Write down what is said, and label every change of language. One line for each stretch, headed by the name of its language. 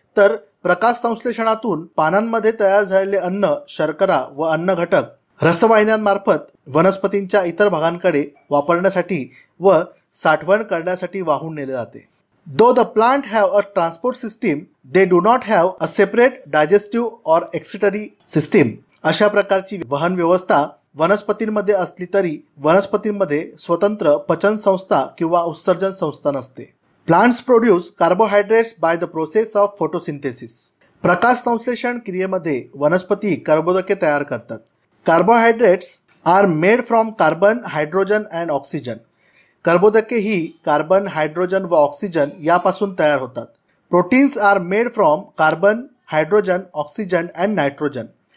Marathi: तर प्रकाश संश्लेषणातून पानांमध्ये तयार झालेले अन्न, शर्करा व अन्न घटक रसवाहिन्यांमार्फत वनस्पतींच्या इतर भागांकडे वापरण्यासाठी व साठवण करण्यासाठी वाहून नेले जाते.
English: Though the plant have a transport system, they do not have a separate digestive or excretory system.
Marathi: अशा प्रकारची वहन व्यवस्था वनस्पतींमध्ये असली तरी वनस्पतींमध्ये स्वतंत्र पचन संस्था किंवा उत्सर्जन संस्था नसते.
English: Plants produce carbohydrates by the process of photosynthesis.
Marathi: प्रकाश संश्लेषण क्रियेमध्ये वनस्पती कर्बोदके तयार करतात.
English: Carbohydrates are made from carbon, hydrogen and oxygen.
Marathi: कर्बोदके ही कार्बन, हायड्रोजन व ऑक्सिजन यापासून तयार होतात.
English: Proteins are made from carbon, hydrogen, oxygen and nitrogen.